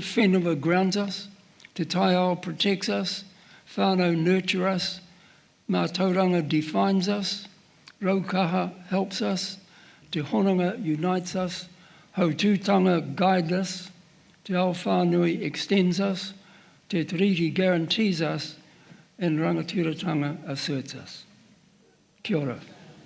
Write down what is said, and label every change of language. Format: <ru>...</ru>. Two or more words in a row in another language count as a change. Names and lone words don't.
<en>Whenua grounds us, Te Taiao protects us, whānau nurture us, Mātauranga defines us, Raukawa helps us, Te Hononga unites us, Hautūtanga guides us, Te Ao Whānui extends us, Te Treaty guarantees us, and Rangatiratanga asserts us.</en> <mi>Kia ora.</mi>